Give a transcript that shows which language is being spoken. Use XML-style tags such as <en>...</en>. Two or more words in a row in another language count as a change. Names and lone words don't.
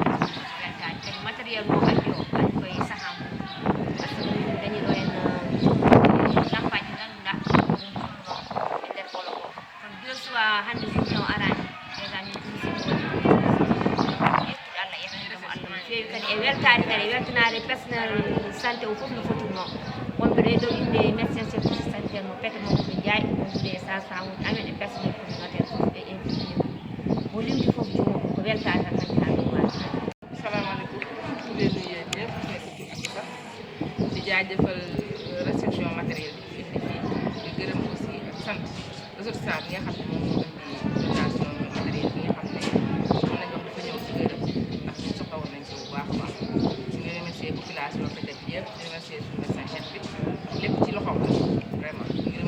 <ff>matériel mo addi o an koye saham</ff> <fr>par ce que</fr> <ff>min dañi ɗo</ff> <fr>en deux soirs</fr> <ff>hande mission arani déjà min tumisiɗo waɗi Allah yettudemo Allah no feewi kadi e weltade kadi e weltanade</ff> <fr>personnel santé</fr> <ff>o fof no fotirno wonɓe ɗo ɗo inde</ff> <fr>médecin chef sanitaire</fr> <ff>mo pete Mamadou Ndiaye wonɓe sage-femme uji amen e</ff> <fr>personnel communautaire</fr> <ff>fof e infirmier mo limti fof jomo ko weltade tan hande ha ɗum wawi</ff> <wo>salaamaaleykum ku leen nuyu yéen ñëpp nekk ci ak sax di jaajëfal</wo> <fr>réception matériel</fr> <wo>bi fi indi fii di gërëm aussi sant ressortissant bi nga xam ne moom moo indi</wo> <fr>dotation matériel</fr> <wo>bi nga xam ne mën nañu wax dafa ñëw ci gërëm ndax ñu soxla woon nañ ko bu baax a baax di nga remercier population bi yëpp di remercier suñu</wo> <fr>médecin chef</fr> <wo>bi lépp ci loxoom la vraiment</wo>